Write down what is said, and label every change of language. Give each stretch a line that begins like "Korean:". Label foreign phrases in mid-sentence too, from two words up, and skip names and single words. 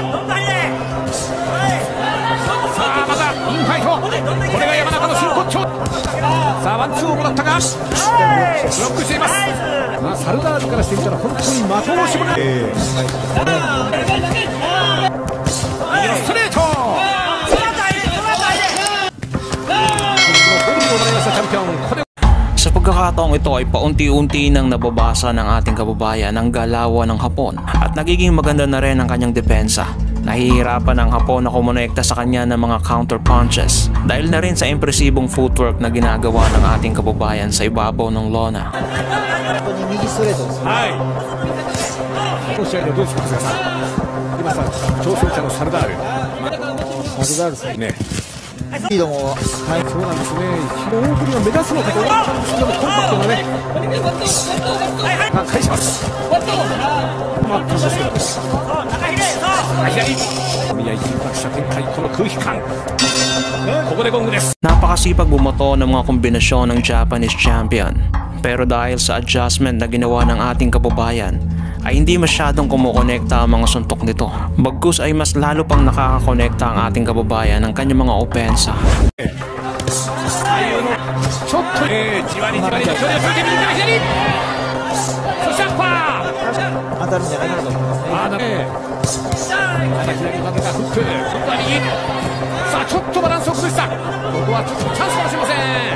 Japanese: さあまたインファイト、これが山中の真骨頂。さあワンツーをもらったがブロックしています。まあサルダールからしてみたら本当に的を絞れる。右のストレート、
Filipino: Sa pagkakataong ito ay paunti-unti nang nababasa ng ating kababayan ang galawan ng Hapon at nagiging maganda na rin ang kanyang depensa. Nahihirapan ang Hapon na kumonekta sa kanya ng mga
English: counter punches
Filipino: dahil na rin sa impresibong footwork na ginagawa ng ating kababayan sa ibabaw ng lona.
Japanese: 右ストレートです。はい。この試合でどうですか、長谷川さん。今さ挑戦者のサルダール。サルダールですね。スピードも、はい、そうなんですね。大振りが目立つのかと思ったんですけども、コンパクトなね。返します。待ったんですけど。左。見合い緊迫した展開、この空気感。ここでゴングです。
Filipino: Napakasipag bumoto ng mga kombinasyon ng
English: Japanese champion.
Filipino: Pero dahil sa adjustment na ginawa ng ating kababayan, ay hindi masyadong kumukonekta ang mga suntok nito. Bagkus ay mas lalo pang nakakakonekta ang ating kababayan ng kanyang mga opensa.
Japanese: ちょっとじわりじわりと距離を詰めて右から左。そしてアッパー。当たるんじゃないかなと思いますね。また左のバックがフック。今度は右。さあちょっとバランスを崩した。ここはちょっとチャンスかもしれません。